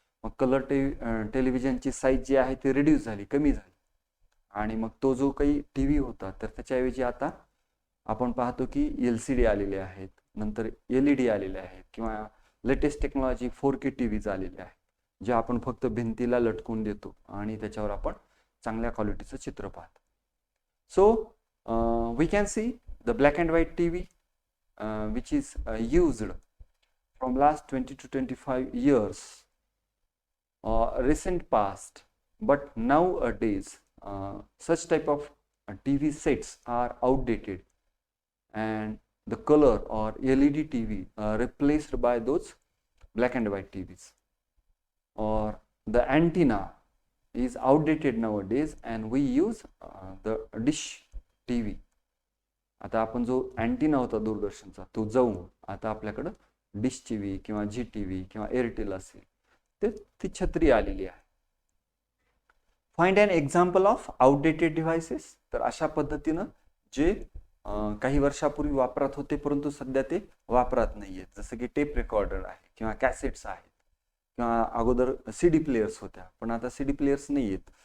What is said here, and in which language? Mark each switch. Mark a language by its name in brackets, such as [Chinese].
[Marathi] मग colour टेलिव्हिजनची size जी आहे ती रिड्यूस झाली, कमी झाली आणि मग तो जो काही TV होता तर त्याच्याऐवजी आता आपण पाहतो की LCD आलेले आहेत, नंतर LED आलेले आहेत किंवा लेटेस्ट टेक्नॉलॉजी 4K TVज आलेले आहेत, जे आपण फक्त भिंतीला लटकून देतो आणि त्याच्यावर आपण चांगल्या क्वालिटीचं चित्र पाहतो. [English] So we can see the black and white TV which is used from last 20 to 25 years recent past, but nowadays such type of TV sets are outdated and the color or LED TV replaced by those black and white TVs, or the antenna is outdated nowadays and we use the dish TV. [Marathi] आता आपण जो antenna होता दूरदर्शनचा तो जाऊन आता आपल्याकडं dish TV किंवा जी TV किंवा एअरटेल असेल ते ती छत्री आलेली आहे. [English] Find an example of outdated devices. [Marathi] तर अशा पद्धतीनं जे काही वर्षापूर्वी वापरात होते परंतु सध्या ते वापरात नाही आहेत, जसं की टेप रेकॉर्डर आहे किंवा कॅसेट्स आहेत किंवा अगोदर CD प्लेयर्स होत्या पण आता CD प्लेयर्स नाही आहेत.